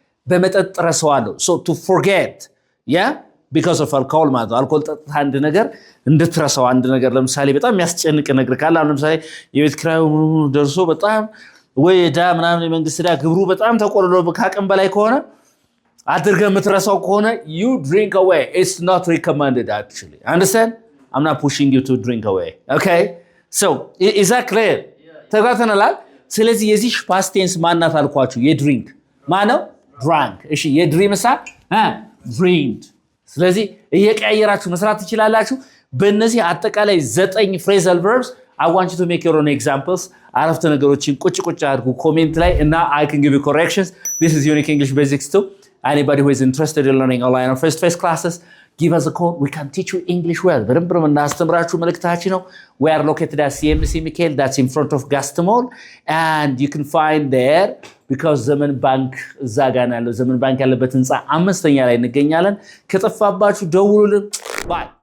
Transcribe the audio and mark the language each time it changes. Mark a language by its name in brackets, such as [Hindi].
[Amharic] በመጠጥ ረሳዋለሁ። [English] So to forget, yeah, because of alcohol [Amharic] ማለት ነው። አልኮል ጠጥተህ አንድ ነገር እንድትረሳው አንድ ነገር ለምሳሌ በጣም የሚያስጨንቅ ነገር ካለ አሁን ለምሳሌ የቤት ኪራዩ ደርሶ በጣም ወይ ዕዳ ምናምን የመንግስት ዕዳ ግብሩ በጣም ተቆልሎ ከአቅም በላይ ከሆነ አድርገህ የምትረሳው ከሆነ [English] you drink away. It's not recommended actually. Understand? I'm not pushing you to drink away. Okay? So, is that clear? [Amharic] ተግባብተናል? ስለዚህ የዚህ past tense ማናት አልኳችሁ? የድሪንክ ማነው? drank. እሺ የድሪምሳ dreamed. ስለዚህ እየቀያየራችሁ መስራት ትችላላችሁ። በእነዚህ አጠቃላይ 9 phrasal verbs [English] I want you to make your own examples. [Amharic] አረፍተ ነገሮችን ቁጭ አድርጉ ኮሜንት ላይ እና [English] I can give you corrections. This is Unique English Basics 2. Anybody who is interested in learning online or face-to-face classes, give us a call. We can teach you English well. [Amharic] በደንብ ነው እናስተምራችሁ መልእክታችን ነው። [English] We are located at CMC Michael. That's in front of Gaston Mall. And you can find there because [Amharic] ዘመን ባንክ እዛ ጋር ነው ያለው። ዘመን ባንክ ያለበት ህንጻ 5ኛ ላይ እንገኛለን። ከጠፋባችሁ ደውሉልን። Bye.